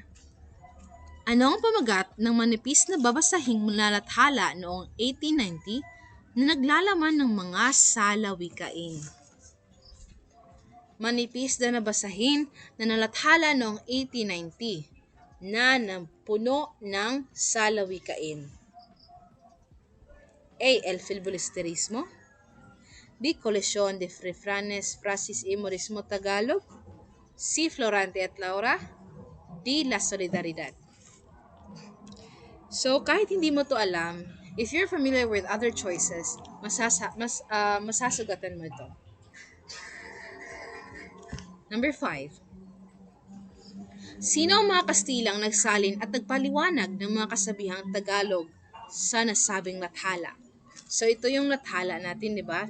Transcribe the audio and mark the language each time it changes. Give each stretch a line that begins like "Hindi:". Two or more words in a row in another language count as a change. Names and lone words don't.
Filipino: Ano ang pamagat ng manipis na babasahing malalathala noong 1890 na naglalaman ng mga salawikain? Manipis na nabasahin na nalathala noong 1890 na puno ng salawikain. A. El Filbulisterismo. B. Colección de Refranes, Frases y Morismo Tagalog. C. Florante at Laura. D. La Solidaridad. So, kahit hindi mo to alam,
English: if you're familiar with other choices,
Filipino: masasugatan mo ito. Number 5. Sino ang mga Kastilang nagsalin at nagpaliwanag ng mga kasabihang Tagalog sa nasabing lathala? So, ito yung lathala natin, di ba?